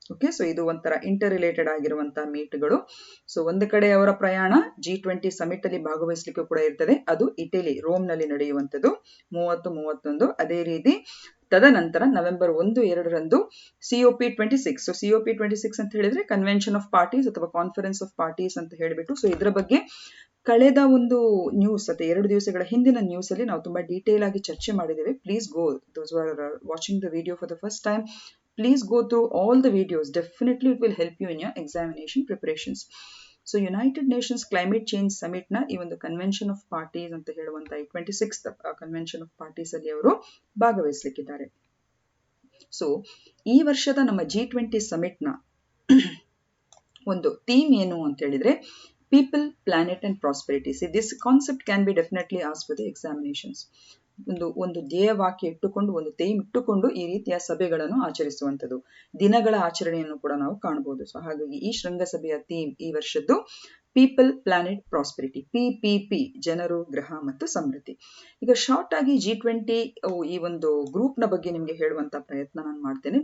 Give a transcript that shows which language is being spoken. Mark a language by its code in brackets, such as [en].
[kn] Okay, so ಇದು ಒಂಥರ inter related ಆಗಿರುವಂತಹ ಮೀಟ್ಗಳು. ಸೊ ಒಂದು ಕಡೆ ಅವರ ಪ್ರಯಾಣ G20 ಸಮಿಟ್ ಅಲ್ಲಿ ಭಾಗವಹಿಸಲಿಕ್ಕೆ ಕೂಡ ಇರ್ತದೆ, ಅದು ಇಟಲಿ ರೋಮ್ ನಲ್ಲಿ ನಡೆಯುವಂಥದ್ದು 30-31. ಅದೇ ರೀತಿ ತದನಂತರ ನವೆಂಬರ್ 1-2 COP26. ಸೊ COP26 ಅಂತ ಹೇಳಿದ್ರೆ ಕನ್ವೆನ್ಷನ್ ಆಫ್ ಪಾರ್ಟೀಸ್ ಅಥವಾ ಕಾನ್ಫರೆನ್ಸ್ ಆಫ್ ಪಾರ್ಟೀಸ್ ಅಂತ ಹೇಳಿಬಿಟ್ಟು, ಸೊ ಇದರ ಬಗ್ಗೆ ಕಳೆದ ಒಂದು ನ್ಯೂಸ್ ಅಥವಾ 2 ದಿವಸಗಳ ಹಿಂದಿನ ನ್ಯೂಸ್ ಅಲ್ಲಿ ನಾವು ತುಂಬಾ ಡೀಟೇಲ್ ಆಗಿ ಚರ್ಚೆ ಮಾಡಿದ್ದೇವೆ. [en] Please go, those who are watching the video for the first time, please go through all the videos. Definitely it will help you in your examination preparations. [kn] So United Nations Climate Change Summit ನ ಈ ಒಂದು convention of parties ಅಂತ ಹೇಳುವಂತ 26th convention of parties ಅಲ್ಲಿ ಅವರು ಭಾಗವಹಿಸಲಿಕ್ಕಿದ್ದಾರೆ. So ಈ ವರ್ಷದ ನಮ್ಮ G20 ಸಮಿಟ್ ನ ಒಂದು ಥೀಮ್ ಏನು ಅಂತ ಹೇಳಿದ್ರೆ People, Planet and Prosperity. [en] See, this concept can be definitely asked for the examinations. [kn] ಒಂದು ಧ್ಯೇಯವಾಕ್ಯ ಇಟ್ಟುಕೊಂಡು ಒಂದು ಥೀಮ್ ಇಟ್ಟುಕೊಂಡು ಈ ರೀತಿಯ ಸಭೆಗಳನ್ನು ಆಚರಿಸುವಂಥದ್ದು, ದಿನಗಳ ಆಚರಣೆಯನ್ನು ಕೂಡ ನಾವು ಕಾಣಬಹುದು. ಸೊ ಹಾಗಾಗಿ ಈ ಶೃಂಗಸಭೆಯ ಥೀಮ್ ಈ ವರ್ಷದ್ದು ಪೀಪಲ್, ಪ್ಲಾನೆಟ್, ಪ್ರಾಸ್ಪೆರಿಟಿ, PPP, ಜನರು, ಗ್ರಹ ಮತ್ತು ಸಮೃದ್ಧಿ. ಈಗ ಶಾರ್ಟ್ ಆಗಿ G20 ಈ ಒಂದು ಗ್ರೂಪ್ ನ ಬಗ್ಗೆ ನಿಮಗೆ ಹೇಳುವಂತ ಪ್ರಯತ್ನ ನಾನು ಮಾಡ್ತೇನೆ.